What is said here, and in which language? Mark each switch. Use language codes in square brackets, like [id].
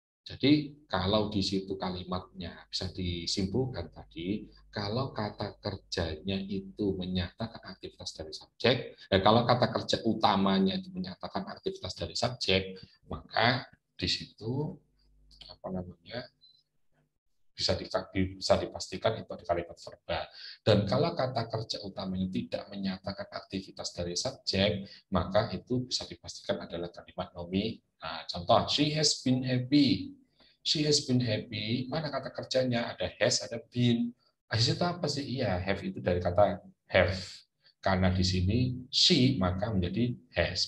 [id] Jadi kalau di situ kalimatnya bisa disimpulkan tadi, kalau kata kerjanya itu menyatakan aktivitas dari subjek, kalau kata kerja utamanya itu menyatakan aktivitas dari subjek, maka di situ apa namanya bisa dipastikan itu ada kalimat verbal. Dan kalau kata kerja utamanya tidak menyatakan aktivitas dari subjek, maka itu bisa dipastikan adalah kalimat nominal. Nah, contoh, [en] she has been happy. She has been happy. [id] Mana kata kerjanya? Ada has, ada been. Itu apa sih? Iya, have itu dari kata have. Karena di sini she, maka menjadi has.